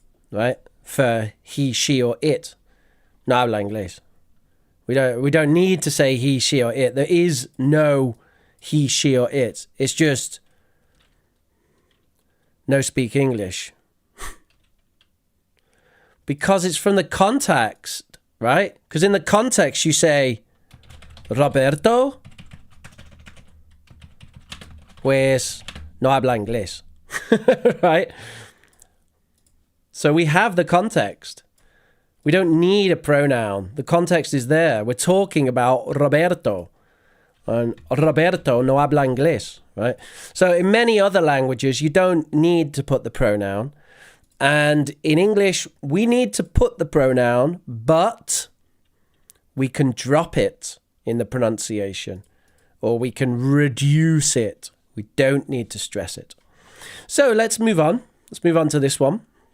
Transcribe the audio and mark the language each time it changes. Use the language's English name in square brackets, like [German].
[English] Right? For he, she, or it. [Spanish] No habla inglés. [English] We don't need to say he, she, or it. There is no he, she, or it. It's just no speak English. Because it's from the context, right? Because in the context you say Roberto, [Spanish] pues no habla inglés. [English] Right? So we have the context. We don't need a pronoun. The context is there. We're talking about Roberto. And Roberto [Spanish] no habla inglés, [English] right? So in many other languages, you don't need to put the pronoun. And in English, we need to put the pronoun, but we can drop it in the pronunciation, or we can reduce it. We don't need to stress it. So let's move on. Let's move on to this one.